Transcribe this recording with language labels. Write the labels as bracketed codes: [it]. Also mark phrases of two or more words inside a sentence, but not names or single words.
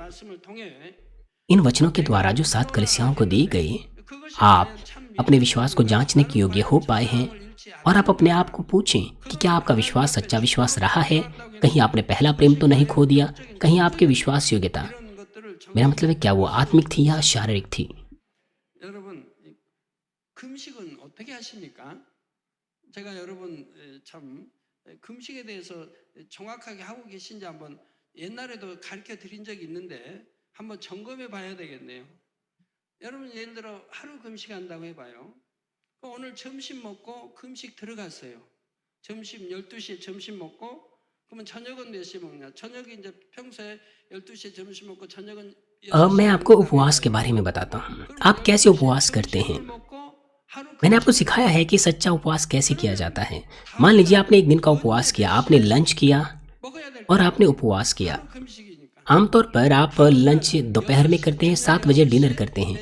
[hi] इन वचनों के द्वारा जो 7 कलीसियाओं को दी गई, आप अपने विश्वास को जांचने के योग्य हो पाए हैं, और आप अपने आप को पूछें कि क्या आपका विश्वास सच्चा विश्वास रहा है। कहीं आपने पहला प्रेम तो नहीं खो दिया। कहीं आपकी विश्वास योग्यता, मेरा मतलब है, क्या वो आत्मिक थी या शारीरिक थी। [ko] 여러분, 금식은 어떻게 하십니까? 제가 여러분 참 금식에 대해서 정확하게 하고 계신지 한번 옛날에도 가르쳐 드린 적이 있는데 한번 점검해 봐야 되겠네요. 여러분 예를 들어 하루 금식한다고 해봐요. 오늘 점심 먹고 금식 들어갔어요. 점심 12시에 점심 먹고 그러면 저녁은 몇 시에 먹냐? 저녁이 이제 평소에 12시에 점심 먹고 저녁은 [hi] अब मैं आपको उपवास के बारे में बताता हूँ। आप कैसे उपवास करते हैं। मैंने आपको सिखाया है कि सच्चा उपवास कैसे किया जाता है। मान लीजिए आपने एक दिन का उपवास किया, आपने लंच किया और आपने उपवास किया। आमतौर पर आप लंच दोपहर में करते हैं, 7 बजे डिनर करते हैं।